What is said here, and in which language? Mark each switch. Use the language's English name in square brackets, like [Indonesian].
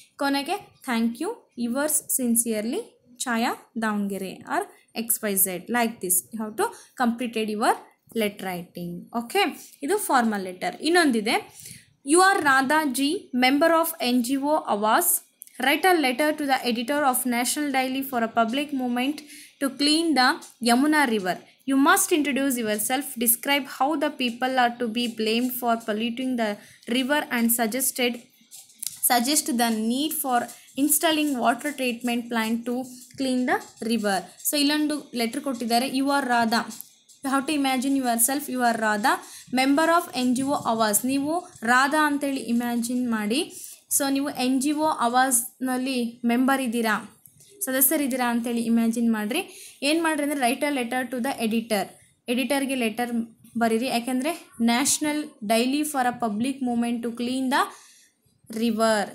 [English] ಕೊನೆಗೆ thank you, yours sincerely Chhaya Davanagere or XYZ like this. You have to completed your letter writing. [Kannada] Okay, ಇದು formal letter. [English] ಇನ್ನೊಂದಿದೆ, you are Radha ji, member of NGO Awas, write a letter to the editor of National Daily for a public movement to clean the Yamuna River. You must introduce yourself, describe how the people are to be blamed for polluting the river and suggest the need for installing water treatment plant to clean the river. So [Kannada] illondu letter kottidare. [English] You are Radha. You have to imagine yourself, you are Radha, member of NGO Awas. [Kannada] ನೀವು ರಾಧಾ ಅಂತೇಳಿ imagine ಮಾಡಿ. So ನೀವು NGO ಅವಾಜ್ನಲ್ಲಿ member ಇದ್ದೀರಾ, ಸದಸ್ಯರಿದ್ದೀರಾ ಅಂತೇಳಿ imagine ಮಾಡಿರಿ. ಏನು ಮಾಡಿರಿ ಅಂದರೆ, [English] write a letter to the ಎಡಿಟರ್ಗೆ [Kannada] letter ಬರೀರಿ. [English] ಯಾಕೆಂದರೆ national daily for a public movement to clean the river.